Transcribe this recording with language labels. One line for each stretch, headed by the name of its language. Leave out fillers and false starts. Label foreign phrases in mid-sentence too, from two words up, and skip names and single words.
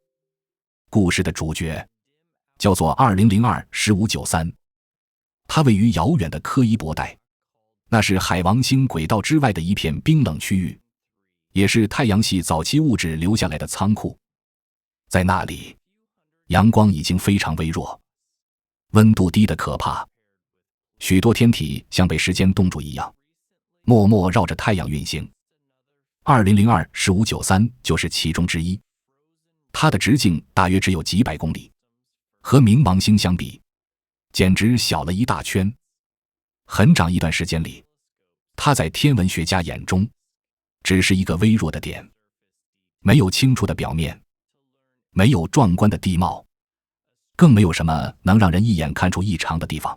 Chinese: 故事的主角叫做2002-1593，它位於遙遠的柯伊伯帶，那是海王星軌道之外的一片冰冷區域，也是太陽系早期物質留下來的倉庫。在那裡，陽光已經非常微弱，溫度低得可怕，許多天體像被時間凍住一樣，默默繞着太陽運行。2002-1593 就是其中之一，它的直徑大約只有幾百公里，和冥王星相比，簡直小了一大圈。很長一段時間裡，它在天文學家眼中只是一個微弱的點，沒有清楚的表面，沒有壯觀的地貌，更沒有什麼能讓人一眼看出異常的地方。